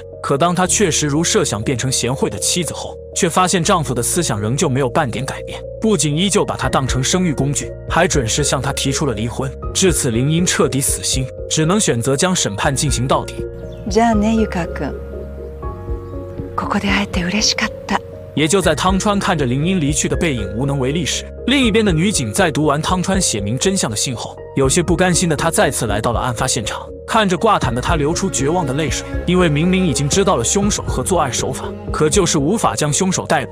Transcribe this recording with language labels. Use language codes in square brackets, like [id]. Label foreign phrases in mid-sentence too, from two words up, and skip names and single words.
[zh] 可当她确实如设想变成贤惠的妻子后，却发现丈夫的思想仍旧没有半点改变，不仅依旧把她当成生育工具，还准时向她提出了离婚。至此，林英彻底死心，只能选择将审判进行到底。 [ja] じゃあね、ゆかくん。ここで会えて嬉しかった。 [zh] 也就在汤川看着林英离去的背影无能为力时，另一边的女警在读完汤川写明真相的信后，有些不甘心的她再次来到了案发现场。看着挂毯的她流出绝望的泪水，因为明明已经知道了凶手和作案手法，可就是无法将凶手逮捕。